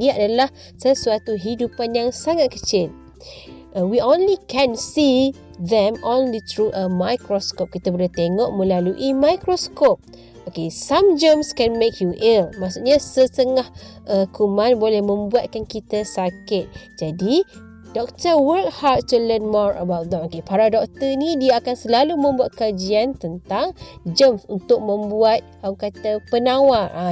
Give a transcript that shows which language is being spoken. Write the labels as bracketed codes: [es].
[ms] Dia adalah sesuatu hidupan yang sangat kecil. [en] We only can see them only through a microscope. [ms] Kita boleh tengok melalui mikroskop. [en] Okay, some germs can make you ill. [ms] Maksudnya setengah kuman boleh membuatkan kita sakit. [en] Jadi, doktor work hard to learn more about them. [ms] Okay, para doktor ni dia akan selalu membuat kajian tentang germs untuk membuat kata penawar.